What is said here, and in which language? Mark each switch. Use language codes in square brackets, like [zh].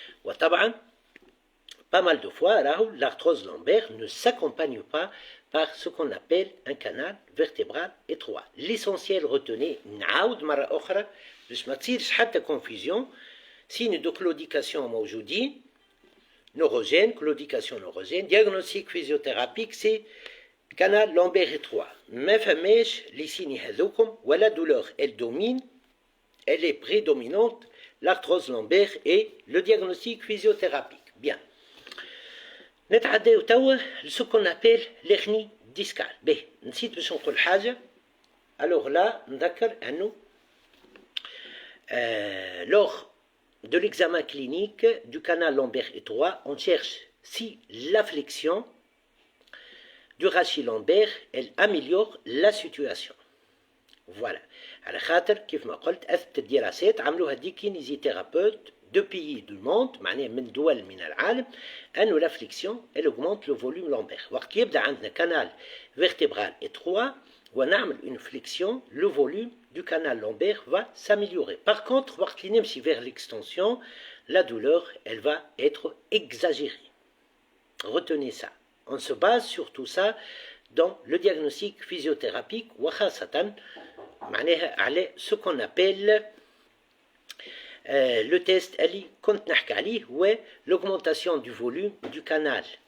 [fr] وطبعا pas mal de fois, l'arthrose lombaire ne s'accompagne pas par ce qu'on appelle un canal vertébral étroit. L'essentiel, retenez, [ar] نعاود مرة أخرى باش ما تصيرش حتى confusion. [fr] Signe de claudication موجودين, neurogène, claudication neurogène, diagnostic physiothérapique, c'est canal lombaire étroit. [ar] ما فماش [fr] les signes هذوكم ولا douleur, elle domine, elle est prédominante, l'arthrose lombaire et le diagnostic physiothérapique. Bien. نتعداو توا ce qu'on appelle l'hernie discale. [ar] باهي نسيت باش نقول حاجة. [fr] Alors là نذكر أنه lors de l'examen clinique du canal lombaire étroit, on cherche si la flexion du rachis lombaire, elle améliore la situation. Voilà. [ar] على خاطر كيف ما قلت أثبت الدراسات عملوها دي كينيزيثيرابيوت دو بيي دو موند, معناها من دول من العالم, أنه لا فليكسيون [fr] elle augmente le volume lombaire. [ar] وقت يبدا عندنا [fr] canal vertébral étroit ونعمل une flexion, le volume du canal lombaire va s'améliorer. Par contre, [ar] وقت اللي نمشي [fr] vers l'extension, la douleur, elle va être exagérée. Retenez ça. On se base sur tout ça dans le diagnostic physiothérapique وخاصة معناها على ce qu'on appelle le test [ar] اللي كنت نحكي عليه [fr] هو l'augmentation du volume du canal